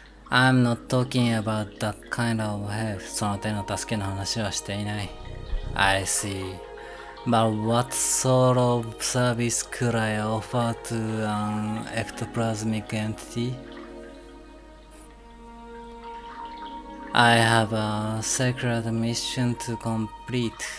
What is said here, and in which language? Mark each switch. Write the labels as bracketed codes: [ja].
[en] I'm not talking about that kind of help. [ja] その手の助けの話はしていない。 [en] I see. But what sort of service could I offer to an ectoplasmic entity? I have a secret mission to complete.